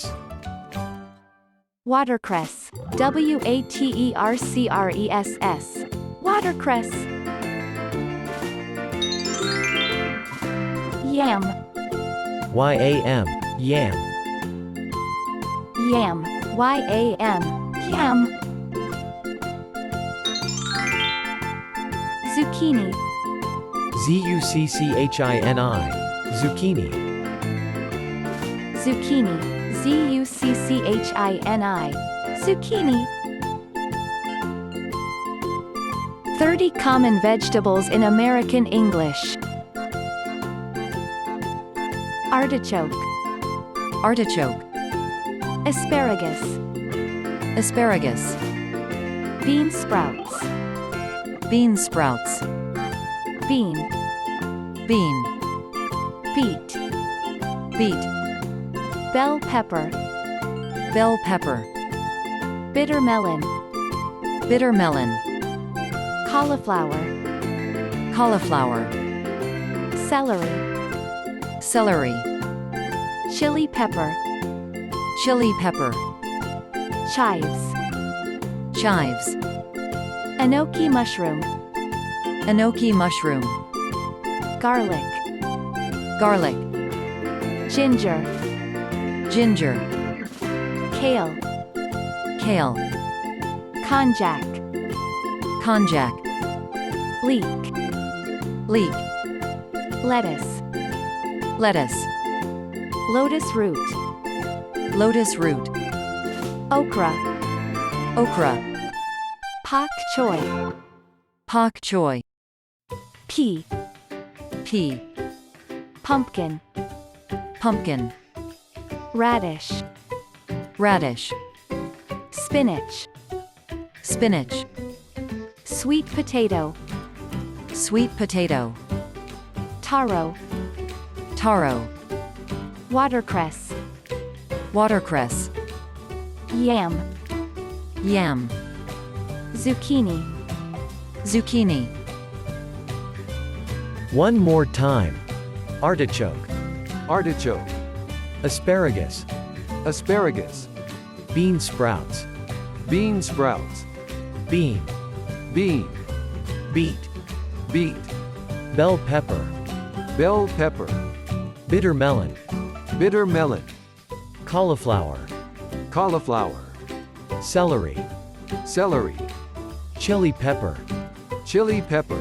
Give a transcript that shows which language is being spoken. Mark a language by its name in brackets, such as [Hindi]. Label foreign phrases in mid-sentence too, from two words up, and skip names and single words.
[English] Watercress. Watercress. Watercress. Yam. Yam. Yam. Yam. Yam. Yam. Zucchini. Zucchini. Zucchini. Zucchini. Zucchini. Zucchini. 30 common vegetables in American English. Artichoke. Artichoke. Asparagus. Asparagus. Bean sprouts. Bean sprouts. Bean. Bean. Beet. Beet. Bell pepper. Bell pepper. Bitter melon. Bitter melon. Cauliflower. Cauliflower. Celery. Celery. Chili pepper. Chili pepper. Chives. Chives. Enoki mushroom. Enoki mushroom. Garlic. Garlic. Ginger. Ginger. Kale. Kale. Konjac. Konjac. Leek. Leek. Lettuce. Lettuce. Lotus root. Lotus root. Okra. Okra. Pak Choi. Pak Choi. Pea. Pea. Pumpkin. Pumpkin. Radish. Radish. Spinach. Spinach. Sweet potato. Sweet potato. Taro. Taro. Watercress. Watercress. Yam. Yam. Zucchini. Zucchini. One more time. Artichoke. Artichoke. Asparagus. Asparagus. Bean sprouts. Bean sprouts. Bean. Bean. Beet. Beet. Bell pepper. Bell pepper. Bitter melon. Bitter melon. Cauliflower. Cauliflower. Celery. Celery. Chili pepper. Chili pepper.